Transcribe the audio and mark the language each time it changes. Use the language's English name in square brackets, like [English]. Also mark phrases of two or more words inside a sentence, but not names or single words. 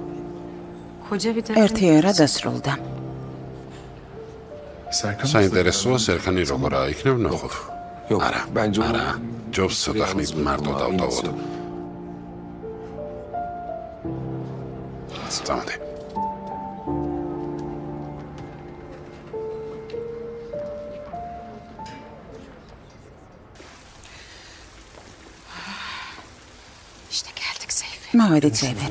[Georgian] ერთი ერა დასრულდა. საინტერესოა სერხანი როგორაა, იქნებ ნახოთ. [Turkish] Yok [Georgian] არა, [Turkish] bence onu [Georgian] არა, ჯობს ცოტა ხნით მარტო დავტოვოთ. წამოდი. მოვედით ზეიმერ.